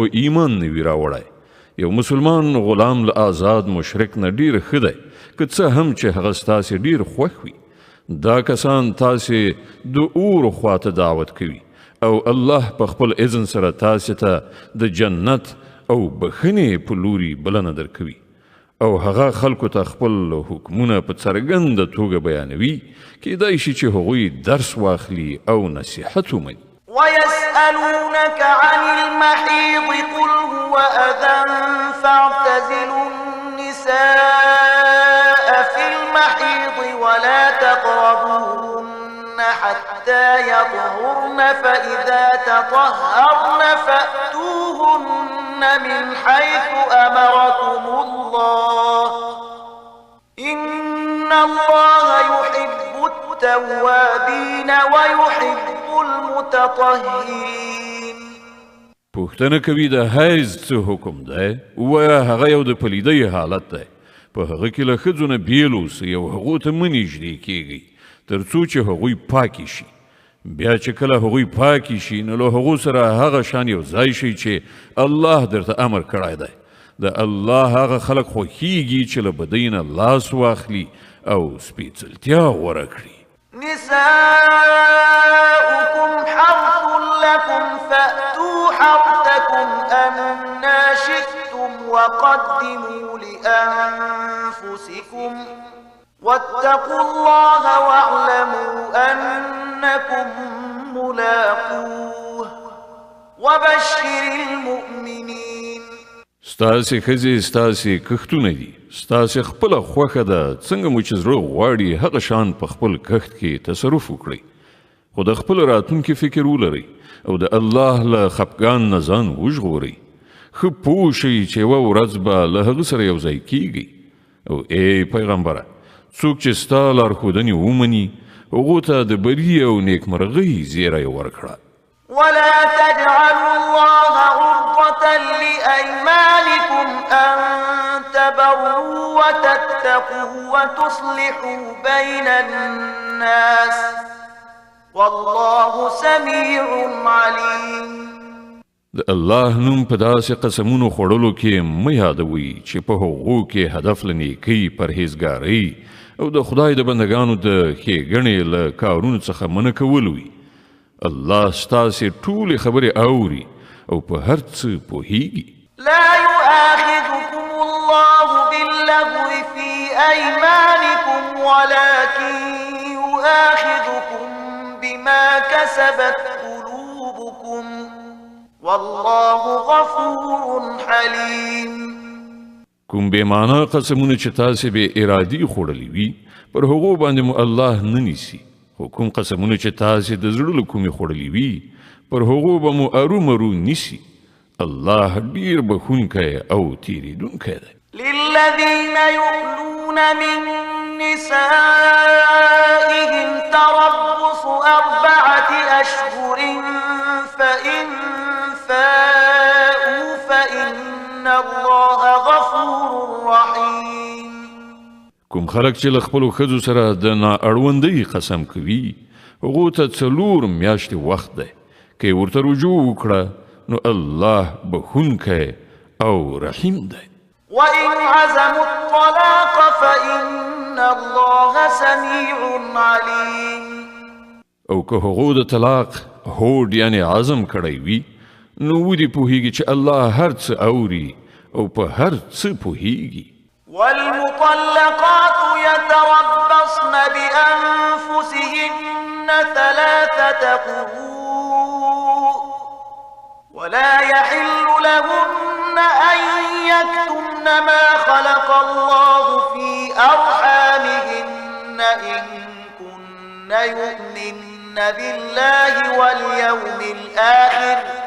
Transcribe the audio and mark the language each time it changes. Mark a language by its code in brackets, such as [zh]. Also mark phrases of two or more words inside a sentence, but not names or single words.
[ps] ایمان نه وي راوړی یو مسلمان غلام له آزاد مشرک نه ډیر ښه دی که څه هم چې هغه ستاسې ډیر خوښ وي دا کسان تاسې د اور خواته دعوت کوي او الله په خپل اذن سره تاسې ته د جنت او بخښنې په لوري بلنه درکوي او هغه خلکو ته خپل حکمونه په څرګنده توګه بیانوي کیدای شي چې هغوی درس واخلي او نصیحت ومني [ar] ويسألونك عن المحيض قل هو أذى فاعتزلوا النساء في المحيض ولا تقربوهن حتى يطهرن فإذا تطهرن فأتوهن من حيث أمركم الله إن الله يحب التوابين ويحب المتطهرين. [ps] پوښتنه کوي د حیض څه حکم دی؟ ووایه هغه یو د پلیدۍ حالت دی. په هغه کې له ښځو نه بیل اوسئ او هغو ته مه نږدې کیږئ تر څو چې هغوی پاکې شي. بیا چې کله هغوی پاکې شي نو له هغو سره هغه شان یو ځای شي چې الله درته امر کړی دی. د الله هغه خلک خوښیږي چې له بدۍ نه لاس واخلي او سپېڅلتیا غوره کړي. [ar] نساؤكم حرث لكم فأتوا حرثكم أنا شئتم وقدموا لأنفسكم واتقوا الله واعلموا أنكم ملاقوه وبشر المؤمنين. [ps] ستاسې ښځې ستاسې کښتونه دي. ستاسې خپله خوښه ده څنګه مو چې زړه غواړي هغه شان په خپل کښت کې تصرف وکړئ خو د خپل راتلونکي فکر ولرئ او د الله له خفګان نه ځان وژغورئ. ښه پوه شئ چې یوه ورځ به له هغه سره یو ځای کیږئ. او ای پیغمبره څوک چې ستا لارښودنې ومني هغو ته د بري او نیکمرغۍ زیری ورکړه. [ar] ولا تجعلوا الله عرضة لأيمانكم أن تبروا وتتقوا وتصلحوا بين الناس والله سميع عليم. [ps] د الله نوم په داسې قسمونو خوړلو کې مه یادوئ چې په هغو کې هدف له نیکۍ پرهیزګارۍ او د خدای د بندګانو د ښېګڼې له کارونو څخه منع کول وي. الله ستاسې ټولې خبرې اوري او په هر څه پوهیږي. [ar] لا يؤاخذكم الله باللغو في أيمانكم ولكن يؤاخذكم بما كسبت قلوبكم والله غفور حليم. [ps] کوم بې معنا قسمونه چې تاسې بې ارادي خوړلي وي پر هغو باندې مو الله نه نیسي. خو کوم قسمونه چې تاسې د زړه له کومې خوړلي وي پر هغو به مو ارومرو نیسي. الله ډیر بخښونکی او تیریدونکی دی. [ar] للذين يؤلون من نسائهم تربص 4 أشهر فإن فاءوا فإن الله غفور رحيم. [ps] کوم خلک چې له خپلو ښځو سره د نااړوندۍ قسم کوي هغو ته 4 میاشتې وخت دی. که ورته رجوع وکړه نو الله بخښونکی او رحیم دی. [ar] وإن عزموا الطلاق فإن الله سميع عليم. [ps] او که هغو د طلاق هوډ یعنی عزم کړی وي نو ودې پوهیږي چې الله هر څه اوري او په هر څه پوهیږي. [ar] والمطلقات يتربصن بأنفسهن 3 قروء ولا يحل لهن أن يكتمن ما خلق الله في أرحامهن إن كن يؤمن بالله واليوم الآخر